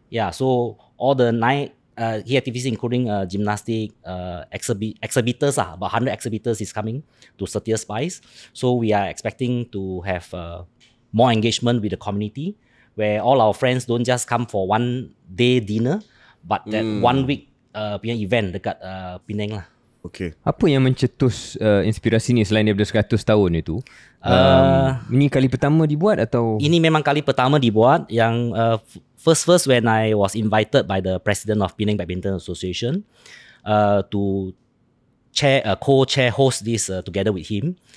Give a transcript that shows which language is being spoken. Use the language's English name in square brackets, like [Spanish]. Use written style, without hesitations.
[English] Yeah, so all the 9 key activities including gymnastic, exhibitors, about 100 exhibitors is coming to Setia Spice. So we are expecting to have more engagement with the community where all our friends don't just come for one day dinner, but that 1 week [Malay] punya event dekat Penang lah. Okay. Apa yang mencetus inspirasi ni selain daripada 100 tahun itu? Ini kali pertama dibuat atau? Ini memang kali pertama dibuat. Yang [English] first when I was invited by the president of Penang Badminton Association to co-chair host this together with him.